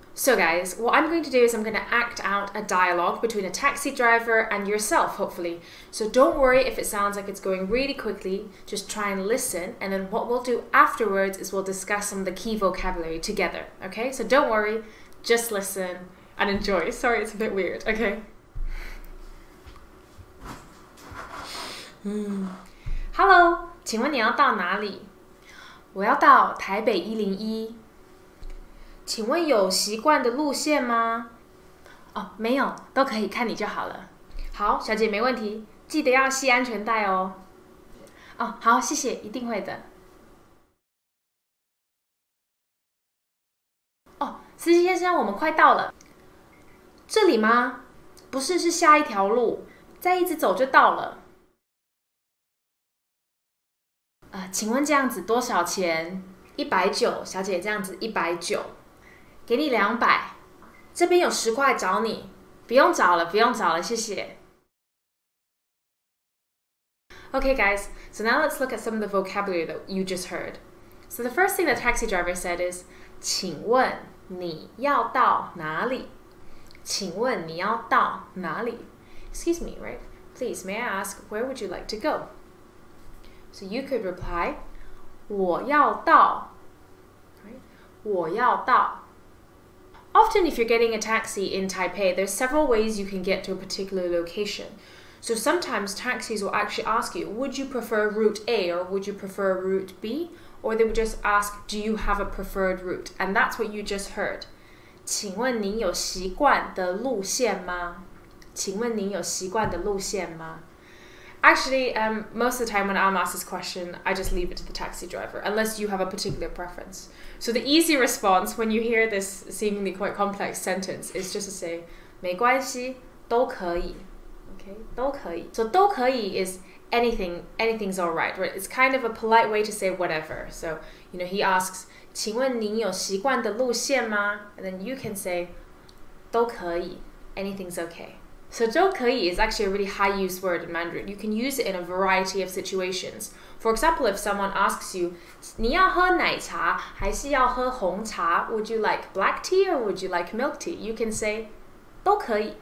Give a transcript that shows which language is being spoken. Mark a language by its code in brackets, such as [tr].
[en] So guys, what I'm going to do is I'm going to act out a dialogue between a taxi driver and yourself, hopefully. So don't worry if it sounds like it's going really quickly, just try and listen, and then what we'll do afterwards is we'll discuss some of the key vocabulary together, okay? So don't worry, just listen and enjoy. Sorry, it's a bit weird, okay? [zh] Hello, 请问你要到哪里?我要到台北101。请问有习惯的路线吗？哦，没有，都可以，看你就好了。好，小姐没问题，记得要系安全带哦。哦，好，谢谢，一定会的。哦，司机先生，我们快到了。这里吗？不是，是下一条路，再一直走就到了。请问这样子多少钱？190，小姐，这样子190，给你200。这边有10块找你，不用找了，不用找了，谢谢。 [en] Okay guys, so now let's look at some of the vocabulary that you just heard. So the first thing the taxi driver said is [zh] 请问你要到哪里? 请问你要到哪里? [en] Excuse me, right? Please, may I ask, where would you like to go? So you could reply [zh] 我要到 [en] right? [zh] 我要到 [en] Often if you're getting a taxi in Taipei, there's several ways you can get to a particular location. So sometimes taxis will actually ask you, would you prefer route A or would you prefer route B? Or they would just ask, do you have a preferred route? And that's what you just heard. [zh] 请问您有习惯的路线吗? 请问您有习惯的路线吗? [en] Actually, most of the time when I'm asked this question, I just leave it to the taxi driver, unless you have a particular preference. So the easy response when you hear this seemingly quite complex sentence is just to say, [zh] 没关系,都可以. [en] Okay, [zh] 都可以. [en] So [zh] 都可以 [en] is anything's alright, right? It's kind of a polite way to say whatever. So, he asks, [zh] 请问您有习惯的路线吗? [en] And then you can say, [zh] 都可以. [en] Anything's okay. So [zh] 都可以 [en] is actually a really high use word in Mandarin. You can use it in a variety of situations. For example, if someone asks you, [zh] 你要喝奶茶还是要喝红茶? [en] Would you like black tea or would you like milk tea? You can say [zh] 都可以.